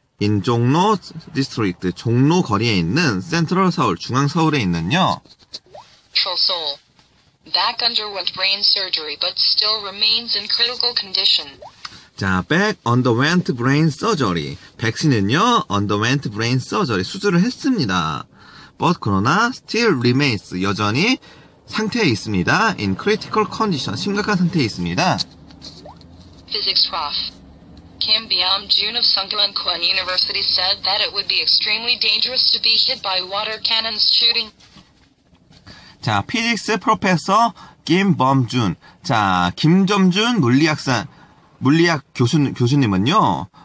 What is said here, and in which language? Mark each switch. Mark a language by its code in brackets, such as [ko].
[ko] in 종로 디스트릭트, 종로 거리에 있는 센트럴 서울, 중앙 서울에 있는요. [en] Seoul. Back underwent brain surgery but still remains in critical condition. 자, Beck underwent brain surgery. [ko] 백신은요, [en] underwent brain surgery. [ko] 수술을 했습니다. [en] But [ko] 그러나 [en] still remains. [ko] 여전히 상태에 있습니다. [en] in critical condition. [ko] 심각한 상태에 있습니다. [en] Physics prof. Kim Byam-jun of Sungkyuan Kwon University said that it would be extremely dangerous to be hit by water cannons shooting. [ko] 자, [en] 피직스 프로페서 [ko] 김범준. 자, 김점준 물리학 교수님은요.